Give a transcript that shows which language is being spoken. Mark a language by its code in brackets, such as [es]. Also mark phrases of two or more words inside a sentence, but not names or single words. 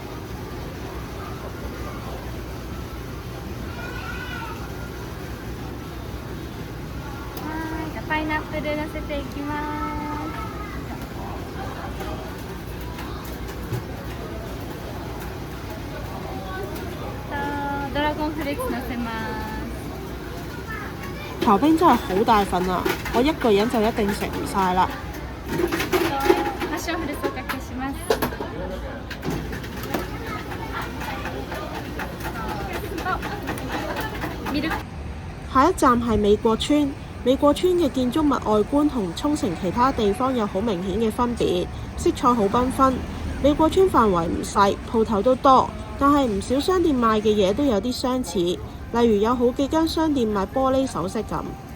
[ja] はい、じゃあパイナップル乗せていきます。ドラゴンフレーク乗せます。 [yue] 刨冰真係好大份啊！我一個人就一定食唔晒啦。 [ja] パッションフルーツおかけします。 [yue] 下一站係美國村。美國村嘅建築物外觀同沖繩其他地方有好明顯嘅分別，色彩好繽紛。美國村範圍唔細，鋪頭都多，但係唔少商店賣嘅嘢都有啲相似，例如有好幾間商店賣玻璃首飾咁。